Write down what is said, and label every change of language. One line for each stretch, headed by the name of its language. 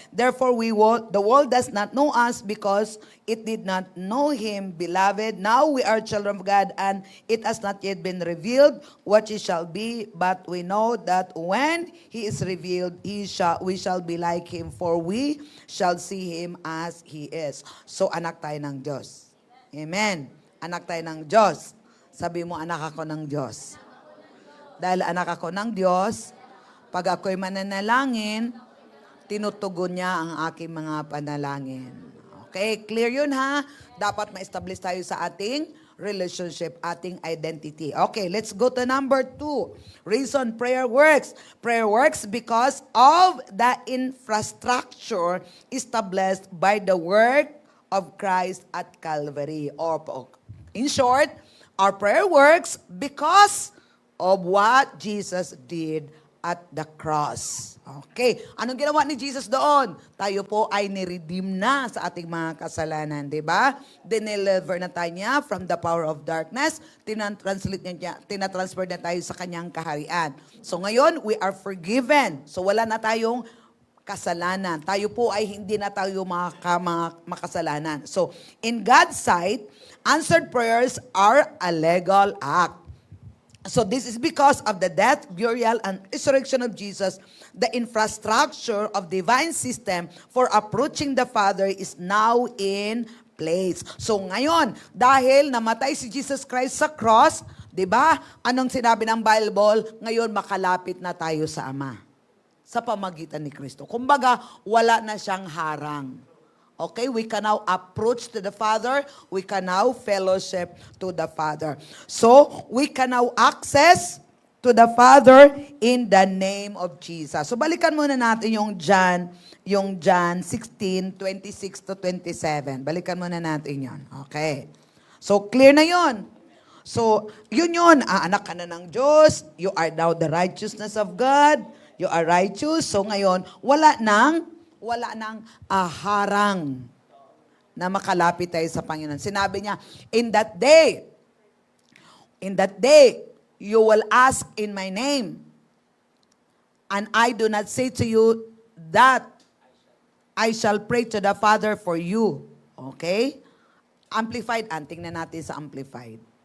English: Therefore, the world does not know us because it did not know Him, beloved. Now we are children of God, and it has not yet been revealed what He shall be. But we know that when He is revealed, we shall be like Him, for we shall see Him as He is.
Filipino: So, anak tayo ng Diyos. Amen. Anak tayo ng Diyos. Sabi mo, anak ako ng Diyos. Dahil anak ako ng Diyos, pag ako'y mananalangin, tinutugon niya ang aking mga panalangin. Okay, clear yun ha? Dapat ma-establish tayo sa ating relationship, ating identity.
English: Okay, let's go to number 2. Reason prayer works. Prayer works because of the infrastructure established by the Word of Christ at Calvary. Or in short, our prayer works because of what Jesus did at the cross.
Filipino: Okay. Anong ginawa ni Jesus doon? Tayo po ay niredeem na sa ating mga kasalanan, di ba? Dineliver na tayo niya
English: from the power of darkness.
Filipino: Tinatransfer na tayo sa kanyang kaharian. So ngayon,
English: we are forgiven.
Filipino: So wala na tayong kasalanan. Tayo po ay hindi na tayo makasalanan.
English: So, in God's sight, answered prayers are a legal act. So this is because of the death, burial, and resurrection of Jesus. The infrastructure of divine system for approaching the Father is now in place.
Filipino: So ngayon, dahil namatay si Jesus Christ sa cross, 'di ba? Anong sinabi ng Bible? Ngayon makalapit na tayo sa Ama sa pamagitan ni Kristo. Kumbaga, wala na siyang harang.
English: Okay, we can now approach to the Father. We can now fellowship to the Father. So, we can now access to the Father in the name of Jesus.
Filipino: So, balikan muna natin yung John 16, 26 to 27. Balikan muna natin yon. Okay. So, clear na yon. So, yun. Anak ka na ng Diyos.
English: You are now the righteousness of God. You are righteous.
Filipino: So, ngayon, wala nang harang na makalapit tayo sa Panginoon. Sinabi niya,
English: in that day, you will ask in my name, and I do not say to you that I shall pray to the Father for you.
Filipino: Okay? Amplified. Tingnan natin sa Amplified.